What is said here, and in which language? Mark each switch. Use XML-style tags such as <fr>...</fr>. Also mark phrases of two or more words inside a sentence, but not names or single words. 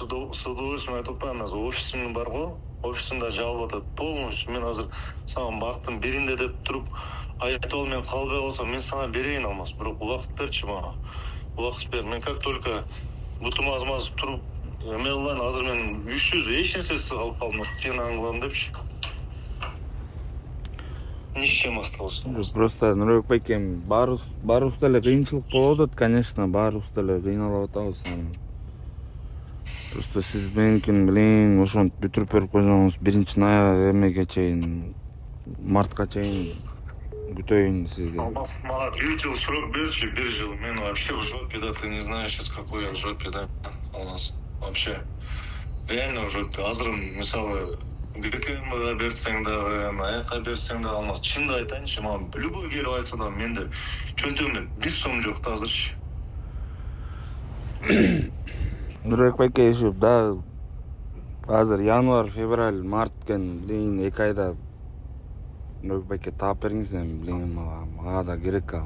<ru>с удовольствием</ru> <ky>айтып атпаймын, азыр офисим бар го, офисимде жабылып атат полностью. Мен азыр сага марттын биринде деп туруп айтып ал, мен калбай калсам мен сага берейин Алмаз, бирок убакыт берчи мага. Убакыт бер. Мен</ky> <ru>как только</ru> <ky>бутум азмазып туруп эме кылайын, азыр мен үйсүз эч нерсесиз калып калдым, сени аңгылам депчи.</ky> <ru>Ничем осталось.</ru> <ky>Просто Нурбек байкем, баарыбызда эле кыйынчылык болуп атат, конечно, баарыбызда эле кыйналып атабыз. Просто сиз меникин билейин, ошентип бүтүрүп берип койсоңуз, 1 эмеге чейин, мартка чейин күтөйүн сизди. Мага 1 жыл срок берчи, 1 жыл.</ky> <ru>Мен вообще в жопе, да, ты не знаешь сейчас какой я в жопе, да, Алмаз. Вообще. Реально в жопе.</ru> <ky>Азыр мисалы ГКМга берсең дагы, аяка берсең дагы Алмаз, чынды айтайынчы, мага любой келип айтса да менде чөнтөгүмдө 1 сом жок да азырчы. Нурбек байке, да, азыр январь, февраль, март экен, билейин 2 айда Нурбек байке таап бериңиз эми, билейин мага да керек ал.</ky>